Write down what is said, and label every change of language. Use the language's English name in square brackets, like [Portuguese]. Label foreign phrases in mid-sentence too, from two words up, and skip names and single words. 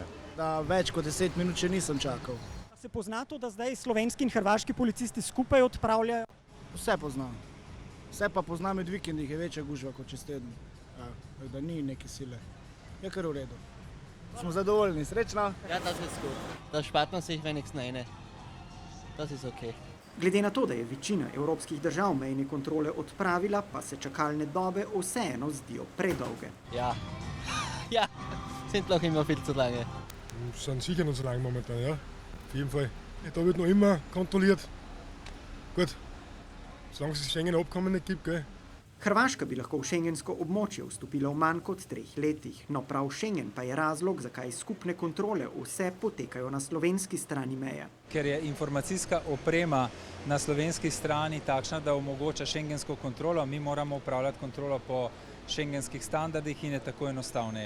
[Slovenian] Da več kot 10 minut še nisem čakal. Se pozna to, da zdaj slovenski in hrvaški policisti skupaj odpravljajo? Vse poznam. Vse pa poznam, med vikendih je večja gužva kot čez teden. Da ni neke sile. Je kar v redu. Smo zadovoljni, srečno. [German] Ja, das ist gut. Da spart man sich wenigstens eine. Das ist okay. [Slovenian] Glede na to, da je večina evropskih držav mejne kontrole odpravila, pa se čakalne dobe vseeno zdijo predolge. [German] Ja, ja, sind noch immer viel zu lange. Sind sicher noch zu lange momentan, ja. Auf jeden Fall. Da wird noch immer kontrolliert. Gut, solange es das Schengen-Abkommen nicht gibt, gell. [Slovenian] Hrvaška bi lahko v šengensko območje vstopila v manj kot 3 letih, no prav Schengen pa je razlog, zakaj skupne kontrole vse potekajo na slovenski strani meje. Ker je informacijska oprema na slovenski strani takšna, da omogoča šengensko kontrolo, mi moramo upravljati kontrolo po šengenskih standardih in je tako enostavneje.